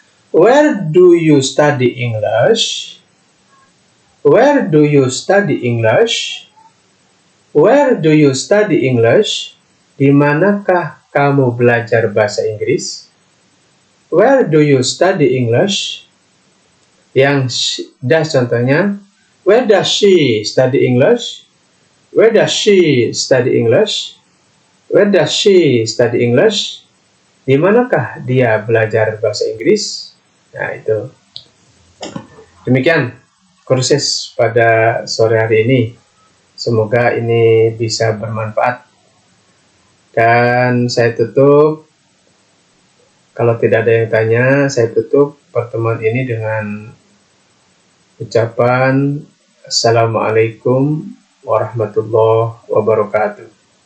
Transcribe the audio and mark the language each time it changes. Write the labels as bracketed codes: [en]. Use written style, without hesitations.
[en] Where do you study English? Where do you study English? Where do you study English? [id] Di manakah kamu belajar bahasa Inggris? [en] Where do you study English? [id] Yang does contohnya, [en] where does she study English? Where does she study English? Where does she study English? [id] Di manakah dia belajar bahasa Inggris? Nah, itu. Demikian kursus pada sore hari ini. Semoga ini bisa bermanfaat. Dan saya tutup, kalau tidak ada yang tanya, saya tutup pertemuan ini dengan ucapan Assalamualaikum warahmatullahi wabarakatuh.